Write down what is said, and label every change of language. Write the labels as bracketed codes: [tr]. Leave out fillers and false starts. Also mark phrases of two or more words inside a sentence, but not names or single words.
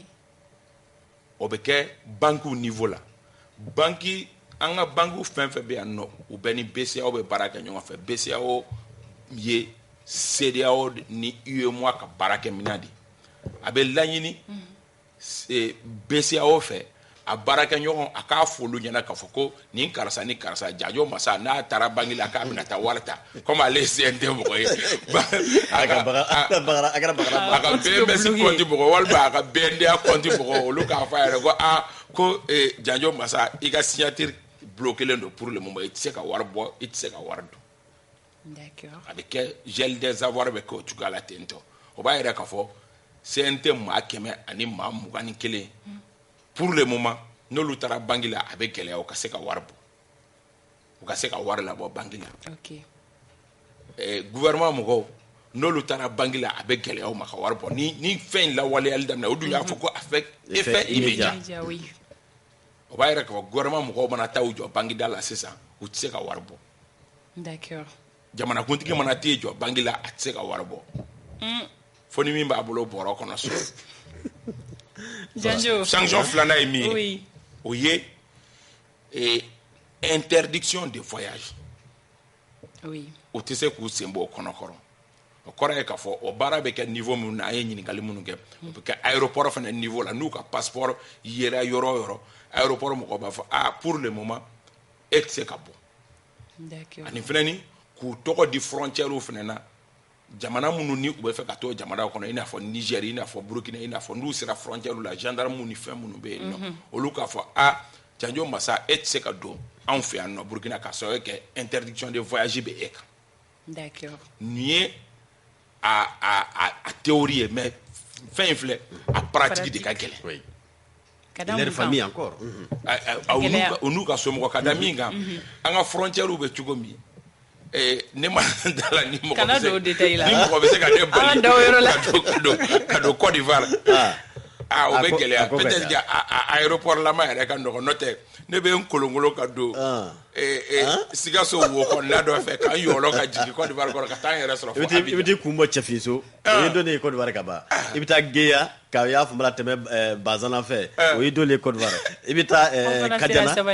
[bm] o bɛ kɛ bankiw niveau la banki an ka bankiw fɛn fɛn bɛ yan nɔ u bɛɛ ni BCEAO bɛ baara kɛ ɲɔgɔn fɛ BCEAO ye CEDEAO ni UEMOA ka baarakɛ minɛn de a bɛ laɲini BCEAO fɛ a baraka ɲɔgɔn a k'a folu ɲɛna k'a fɔ ko nin karisa ni karisa Janjo Massa n'a taara bangi la k'a bɛna taa wari ta comme ale CNT mɔgɔ ye a ka BMS compte mɔgɔ walima a ka BNDA compte mɔgɔ olu k'a fɔ a yɛrɛ ko ko Janjo Massa i ka [fr] signature bloqué [bm] don [fr] pour le moment [bm] i tɛ se ka wari bɔ i tɛ se ka wari don. [fr] D'accord. [bm] A bɛ kɛ [fr] gel des avoirs [bm] bɛ kɛ o cogoya la ten tɔ o b'a yɛrɛ k'a fɔ CNT maa 100 ani maa 21 [fr] pour le moment [bm] n'olu taara bangi la a bɛ gɛlɛya u ka se ka wari bɔ u ka se ka wari labɔ bangi la. [fr] Ok. [bm] Gouvernement mɔgɔw n'olu taara bangi la a bɛ gɛlɛya u ma ka wari bɔ ni fɛn in lawaleyali daminɛ o dun y'a fɔ ko [fr] effet immédiat. [bm] O b'a yɛrɛ k'a fɔ gouvernement mɔgɔw mana taa u jɔ bangida la sisan u tɛ se ka wari bɔ. [fr] D'accord. [bm] Jamanakuntigi mana t'e jɔ bangi la a tɛ se ka wari bɔ. Fo ni min b'a bolo bɔrɔ kɔnɔ so. Janjo. Sanction filanan ye min ye o ye [fr] interdiction de voyage. Oui. [bm] O tɛ se k'u sen bɔ o kɔnɔ kɔrɔ. O kɔrɔ ye k'a fɔ o baara bɛ kɛ niveau min na an ye ɲininkali minnu kɛ o bɛ kɛ aéroport fana niveau la n'u ka passeport yera yɔrɔ o yɔrɔ aéroport mɔgɔw b'a fɔ [fr] pour le moment [bm] e tɛ se ka bɔ. [fr] D'accord. [bm] Ani fana ni k'u tɔgɔ di frontière fana na jamana minnu ni u bɛ fɛ ka to jamana kɔnɔ i n'a fɔ Niger i n'a fɔ Burkina i n'a fɔ n'u sera frontière la gendarme ni fɛn minnu bɛ yen nɔ olu k'a fɔ Janjo Massa e tɛ se ka don anw fɛ yan nɔ Burkina ka sababu kɛ [fr] interdiction de voyage [bm] bɛ e kan. [fr] D'accord. [bm] Nin ye a théorie ye mais fɛn in filɛ a pratique de ka gɛlɛn. [fr] Oui. Leur famille encore. [bm] U n'u ka somɔgɔ ka da min kan an ka frontière bɛ cogo min ne ma dala ni mɔgɔ bɛ se ka ne bali ka don Côte d'Ivoire o bɛ gɛlɛya [fr] peut-être que [bm] aéroport lama yɛrɛ ka nɔgɔn n'o tɛ ne bɛ n kolonkolon ka don Sikaso wo kɔnɔna dɔ fɛ k'an yɔlɔ ka jigin Côte d'Ivoire kɔrɔ ka taa n yɛrɛ sɔrɔ fo i bɛ t'i kun bɔ Cɛfiniso o ye donne ye Côte d'Ivoire ka ban i bɛ taa Guéya ka y'a fɔ la tɛmɛ Bazana fɛ o ye donne ye Côte d'Ivoire i bɛ taa Kadiana